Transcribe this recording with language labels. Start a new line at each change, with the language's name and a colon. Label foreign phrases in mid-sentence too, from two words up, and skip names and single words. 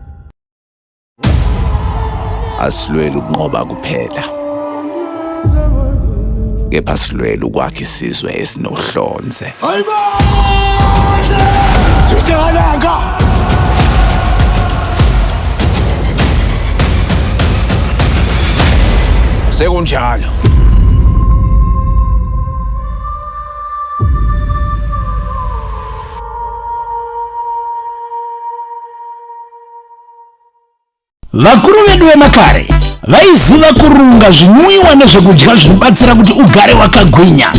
Zulu: Asilwela ukunqoba kuphela, kepha silwela ukwakha isizwe esinohlonze. Sekunjalo.
Shona: Vakuru vedu vemakare vaiziva kurunga zvinwiwa nezvekudya zvinobatsira kuti ugare wakagwinya.